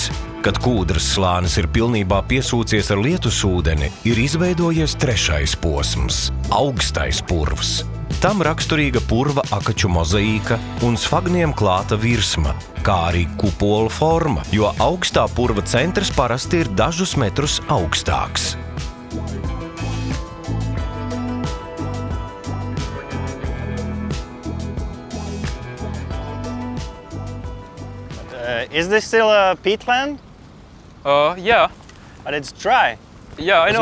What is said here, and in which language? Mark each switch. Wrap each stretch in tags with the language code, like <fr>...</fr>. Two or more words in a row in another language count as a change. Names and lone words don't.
<lv>Kad kūdras slānis ir pilnībā piesūcies ar lietusūdeni, ir izveidojies 3. posms – augstais purvs. Tam raksturīga purva akaču mozaīka un sfagniem klāta virsma, kā arī kupola forma, jo augstā purva centrs parasti ir dažus metrus augstāks.</lv> <en>Is this still a peatland? Yeah. But it's dry. Yeah, I know.</en>